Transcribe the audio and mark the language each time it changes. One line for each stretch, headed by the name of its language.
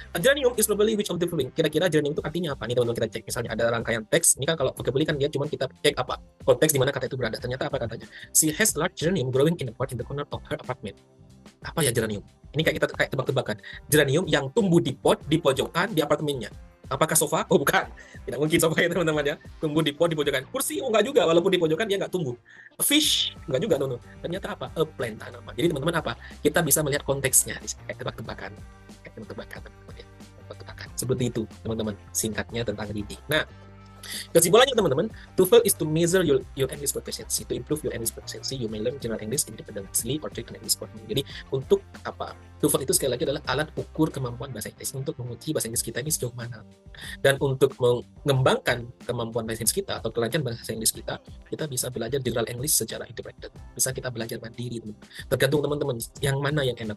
English: A geranium is probably which of the following.
Indonesian: Kira-kira geranium itu artinya apa? Nih teman-teman kita cek. Misalnya ada rangkaian teks. Ini kan kalau vocabulary kan dia cuma kita cek apa? Konteks di mana kata itu berada. Ternyata apa katanya?
English: She has large geranium growing in the corner of her apartment.
Indonesian: Apa ya geranium? Ini kayak kita tebak-tebakan. Geranium yang tumbuh di pot di pojokan di apartemennya. Apakah sofa? Oh bukan. Tidak mungkin sofa ya teman-teman ya. Tumbuh di pot di pojokan. Kursi? Oh enggak juga. Walaupun di pojokan dia enggak tumbuh.
English: A fish?
Indonesian: Enggak juga. No. Ternyata apa?
English: A plant,
Indonesian: tanaman. Jadi teman-teman apa? Kita bisa melihat konteksnya. Kayak tebak-tebakan. Teman-teman ya. Tebak-tebakan. Seperti itu teman-teman. Singkatnya tentang reading. Nah, kesimpulannya teman-teman,
English: TOEFL is to measure your English proficiency. To improve your English proficiency, you may learn general English independently or take an English course.
Indonesian: Jadi untuk apa? TOEFL itu sekali lagi adalah alat ukur kemampuan bahasa Inggris untuk menguji bahasa Inggris kita ini sejauh mana. Dan untuk mengembangkan kemampuan bahasa Inggris kita atau kelancaran bahasa Inggris kita bisa belajar general English secara independent. Bisa kita belajar mandiri, teman. Tergantung teman-teman yang mana yang enak.